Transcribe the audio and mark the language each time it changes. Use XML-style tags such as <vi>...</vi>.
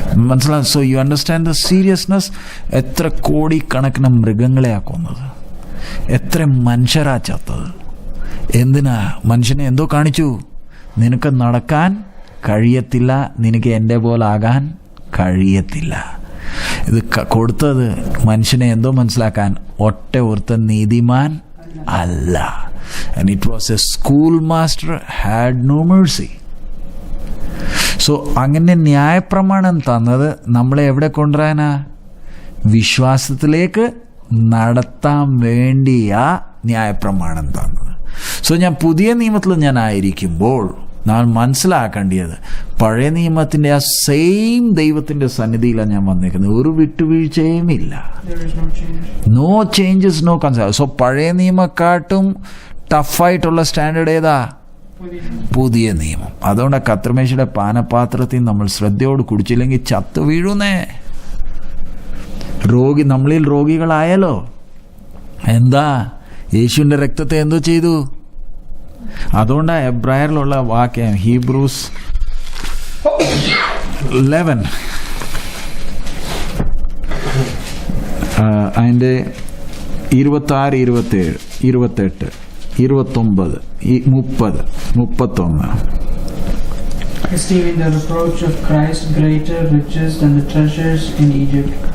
<ml>മനസ്സിലാവും?</ml> <en>So you understand the seriousness.</en> <ml>എത്ര കോടിക്കണക്കിന് മൃഗങ്ങളെ കൊന്നത്, എത്ര മനുഷ്യരാ ചത്തത്. എന്തിനാ? മനുഷ്യനെ എന്തോ കാണിച്ചു? നിനക്ക് നടക്കാൻ കഴിയത്തില്ല, നിനക്ക് എൻ്റെ പോലെ ആകാൻ കഴിയത്തില്ല. ഇത് കൊടുത്തത് മനുഷ്യനെ എന്തോ മനസ്സിലാക്കാൻ? ഒറ്റ ഒരുത്തൻ നീതിമാൻ അല്ല.</ml> <en>And it was a schoolmaster had no mercy.</en> <ml>So അങ്ങനെ ന്യായപ്രമാണം തന്നത് നമ്മളെ എവിടെ കൊണ്ടുവരാനാ? വിശ്വാസത്തിലേക്ക് നടത്താൻ വേണ്ടിയാ ന്യായപ്രമാണം തന്നത്. സോ ഞാൻ പുതിയ നിയമത്തിൽ ഞാൻ ആയിരിക്കുമ്പോൾ ഞാൻ മനസ്സിലാക്കേണ്ടത്, പഴയ നിയമത്തിൻ്റെ ആ സെയിം ദൈവത്തിൻ്റെ സന്നിധിയിലാണ് ഞാൻ വന്നിരിക്കുന്നത്. ഒരു വിട്ടുവീഴ്ചയും ഇല്ല.</ml> <en>No changes, no concern.</en> <ml>So പഴയ നിയമക്കാട്ടും ടഫായിട്ടുള്ള സ്റ്റാൻഡേർഡ് ഏതാ? പുതിയ നിയമം. അതുകൊണ്ട് കർത്തൃമേശയുടെ പാനപാത്രത്തിൽ നമ്മൾ ശ്രദ്ധയോട് കുടിച്ചില്ലെങ്കിൽ ചത്തു വീഴുന്നേ. നമ്മളിൽ രോഗികളായാലോ? എന്താ? യേശുവിൻ്റെ രക്തത്തെ എന്തോ ചെയ്തു? അതുകൊണ്ടാണ് എബ്രായറിലുള്ള വാക്യം ഹീബ്രൂസ് 11 അതിൻ്റെ 26, 27, 28, 29, 30, 31.</ml> <en>Esteeming the reproach of Christ greater riches than the treasures in Egypt.</en>